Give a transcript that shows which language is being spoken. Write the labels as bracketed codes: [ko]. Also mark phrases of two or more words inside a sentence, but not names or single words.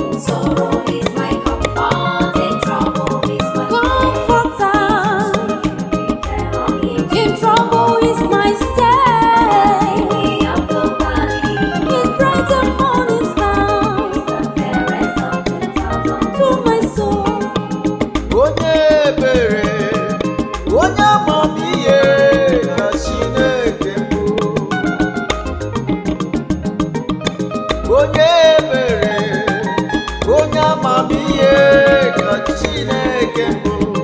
[en] Sorrow is my comfort, in trouble is my comforter. In trouble is my stay. His bright and morning star. To my soul. [ig] Onye ebere, onye amamihe ka Chineke bụ. Onye ebere, onye amamihe ka Chineke bụ.